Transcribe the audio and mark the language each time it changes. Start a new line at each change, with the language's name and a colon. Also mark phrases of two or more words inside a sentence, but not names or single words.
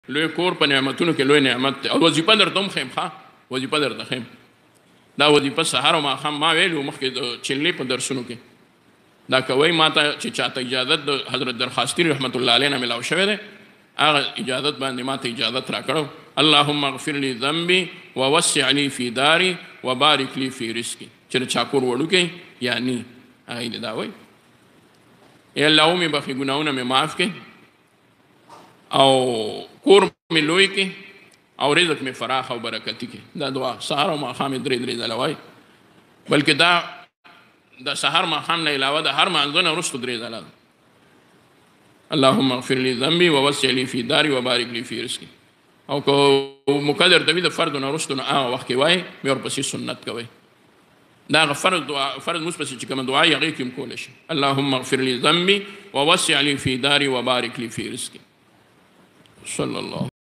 Pashto: لوی کور په نعمتونو کې لوی نعمت دی. او وظیفه درته هم ښیم ښه وظیفه درته ښیم. دا وظیفه سهار او ماښام ما ویلي مخکې د چلې په درسونو کې دا کوئ. ما ته چې چاته اجازت د حضرت درخواستي رحمت الله علیه نه میلاو شوی دی هغه اجازت باندې ما ته اجازت راکړو.
Arabic: اللهم اغفر لي ذنبي ووسع لي في داري وبارك لي في رزقي.
Pashto: چې د چا کور وړوکی یا نی هغه یې دا وایي ای الله ومې بخي ګناهونه مې معاف کړي او کور مې لوی کړي او رزق مې فراخ او برکتي کړي. دا دعا سهار او ماښام یې درې ځله وایي. بلکې دا د سهار ماښام نه علاوه د هر مانځه نه وروسته درې ځله ده.
Arabic: اللهم اغفر لي ذنبي ووسع لي في داري وبارك لي في رزقي.
Pashto: او که مقدر ته وي د فرض نه وروسته نو هغه وخت کې وایي بیا ورپسې سنت کوئ. دا هغه فرض دعا فرض مونځ پسې چې کومه دعا یې هغې کې هم کولی شي.
Arabic: اللهم اغفر لي ذنبي ووسع لي في داري وبارك لي في رزقي. صلی الله